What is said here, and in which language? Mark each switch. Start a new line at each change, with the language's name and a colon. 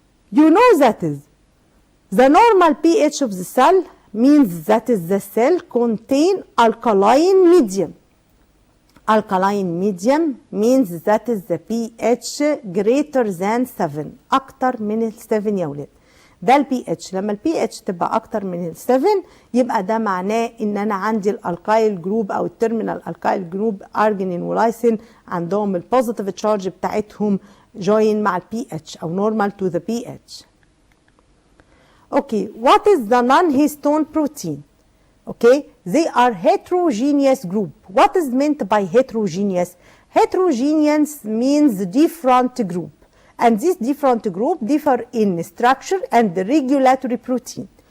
English: You know that is the normal pH of the cell means that is the cell contain alkaline medium. Alkaline medium means that is the pH greater than 7
Arabic: أكتر من 7 يا ولاد. ده البي اتش. لما البي اتش تبقى أكتر من 7 يبقى ده معناه إن أنا عندي الألكايل جروب أو التيرمينال ألكايل جروب أرجينين ولايسين عندهم البوزيتيف تشارج بتاعتهم جوين مع البي اتش أو
English: نورمال تو ذا بي اتش. Okay, what is the non-histone protein? Okay, they are heterogeneous group. What is meant by heterogeneous? Heterogeneous means different group. And this different group differ in structure and regulatory protein.